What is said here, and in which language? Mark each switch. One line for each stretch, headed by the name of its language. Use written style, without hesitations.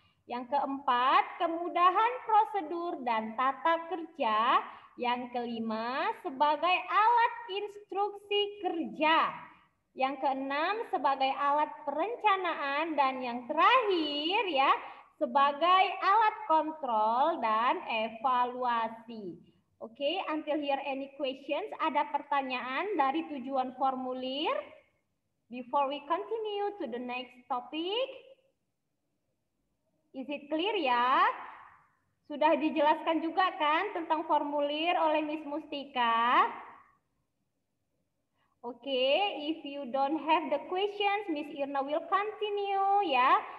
Indonesian: Yang keempat, kemudahan prosedur dan tata kerja. Yang kelima, sebagai alat instruksi kerja. Yang keenam, sebagai alat perencanaan. Dan yang terakhir ya, sebagai alat kontrol dan evaluasi.
English: Oke, until here any questions?
Indonesian: Ada pertanyaan dari tujuan formulir?
English: Before we continue to the next topic. Is it clear ya?
Indonesian: Sudah dijelaskan juga kan tentang formulir oleh Miss Mustika?
English: Oke, if you don't have the questions, Miss Irna will continue ya.